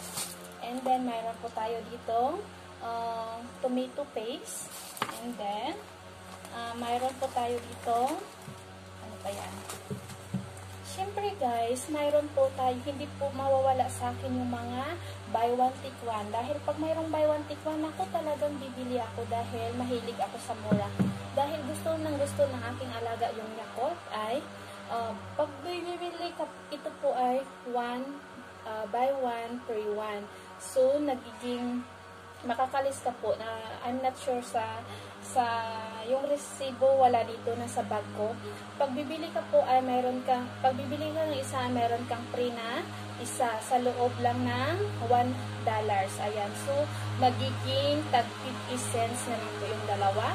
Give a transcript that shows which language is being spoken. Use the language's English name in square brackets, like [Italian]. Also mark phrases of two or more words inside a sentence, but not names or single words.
[Filipino] And then, mayroon po tayo ditong tomato paste. And then, mayroon po tayo dito, ano pa yan? Siyempre guys, mayroon po tayo, hindi po mawawala sa akin yung mga [English] buy one take one. [Filipino] Dahil pag mayroong [English] buy one take one, [Filipino] ako talagang bibili ako dahil mahilig ako sa mura. Dahil gusto ng aking alaga yung Yakult ay, pag bibili ka, ito po ay [English] buy one, free one. [Filipino] So, nagiging makakalista po na [English] I'm not sure [Filipino] sa yung resibo wala dito na sa bag ko. Pag bibili ka po ay meron kang, pag bibili ka ng isa, meron kang free na isa sa loob lang ng $1. Ayan. So, magiging tag 50 cents na rin po yung dalawa.